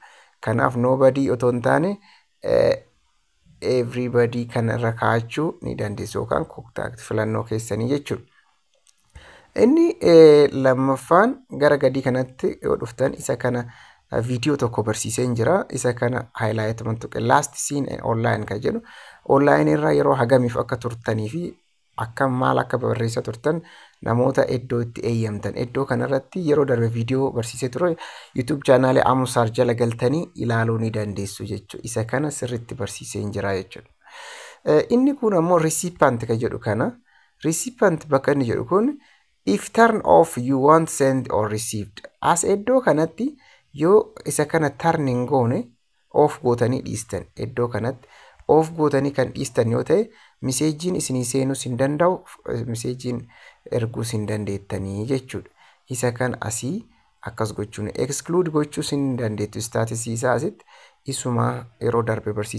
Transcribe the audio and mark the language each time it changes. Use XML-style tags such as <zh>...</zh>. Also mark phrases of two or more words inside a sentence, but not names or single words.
<om>Kanaaf nobody otoo hin taane everybody kan irra kaa'achuu ni dandeessu yookaan contact filannoo keessanii jechuudha. Inni lammaffaan gara gadii kanatti yoo dhuftan isa kana video tokko barsiiseen jira. Isa kana highlight mantuqe</om> <en>last seen online</en> <om>kan jedhu online irra yeroo hagamiif akka turtanii fi akka maal akka barreessa turtan namoota iddoo itti eeyyamtan. Iddoo kanarratti yeroo darbe video barsiisee ture</om> <en>YouTube channel</en> <om>Amusaar jala galtanii ilaaluu ni dandeessu jechuudha. Isa kana sirriitti barsiiseen jira jechuudha. Inni kun ammoo recipient kan jedhu kana recipient bakka inni jedhu kun</om> <en>if turn off you want send or received.</en> <om>As iddoo kanatti yoo isa kana turning goone off gootanii dhiistan iddoo kanatti off gootanii kan dhiistan yoo ta'e messaging isinii seenuu hin danda'u, messaging erguu hin dandeettanii jechuudha. Isa kan asii akkas gochuun exclude gochuu hin dandeettu status isaa asitti isuma yeroo darbe barsiise.</om>